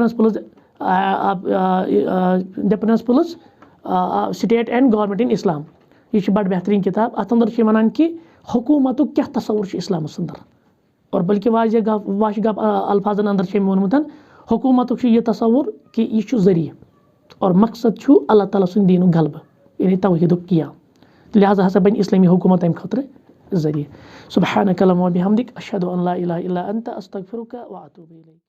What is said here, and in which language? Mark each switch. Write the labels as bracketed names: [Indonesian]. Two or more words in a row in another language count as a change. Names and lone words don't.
[Kashmiri] دَ پرنسپلٕز سٹیٹ اینڈ گورمنٹ اِن اسلام یہِ چھِ بڑٕ بہتریٖن کِتاب اَتھ اندر چھِ وَنان کہِ حکوٗمتُک کیاہ تصوُر چھُ اِسلامس اندر اور بلکہِ واریاہ واش گپ الفاظن اندر چھِ أمۍ ووٚنمُت حکوٗمتُک چھُ یہِ تصوُر کہِ یہِ چھُ ذٔریعہٕ اور مقصد چھُ اللہ تعالیٰ سُنٛد دیٖنُک غلبہٕ یعنی توحیٖدُک قیام لہٰذا ہسا بنہِ اِسلٲمی حکوٗمت اَمہِ خٲطرٕ ذٔریعہٕ [Arabic] سبحانک اللہُمَّ وبحمدک اشہدُ ان لا اِلہَ الا انت استغفرک واتوب الیک